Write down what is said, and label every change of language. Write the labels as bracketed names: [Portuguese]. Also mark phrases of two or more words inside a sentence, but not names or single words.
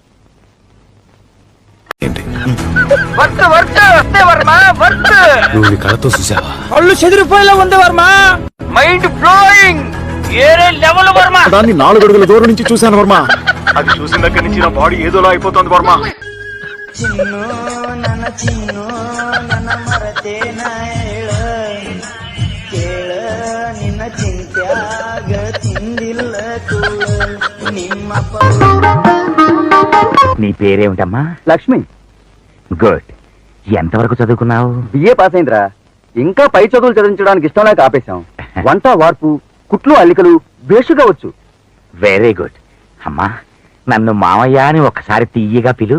[Telugu] నువ్వు నీ కళ్ళతో చూసావా? కళ్ళు చెదిరిపోయేలా ఉంది వర్మ. [English] mind blowing. [Telugu] ఏరే లెవెల్ వర్మ. దాన్ని 4 అడుగుల దూరం నుంచి చూశాను వర్మ. అది చూసిన దగ్గర నుంచి నా బాడీ ఏదోలా అయిపోతుంది వర్మ. [Kannada] ಚಿನ್ನು ನನ್ನ ಚಿನ್ನು ನನ್ನ ಮರತೇನ ಕೇಳ ನಿನ್ನ ಚಿಂತ್ಯಾಗ ತಿಂದಿಲ್ಲ ತೂಳ ನಿಮ್ಮಪ್ಪ. [Telugu] నీ పేరేమిటమ్మా? లక్ష్మి. గుడ్. ఎంతవరకు చదువుకున్నావు? బిఏ పాస్ అయిందిరా. ఇంకా పై చదువులు చదివించడానికి ఇష్టం లేక ఆపేశాం. వంట వార్పు కుట్లు అల్లికలు బేషుగా వచ్చు. [English] very good. [Telugu] అమ్మా నన్ను మామయ్య అని ఒక్కసారి తీయగా పిలు.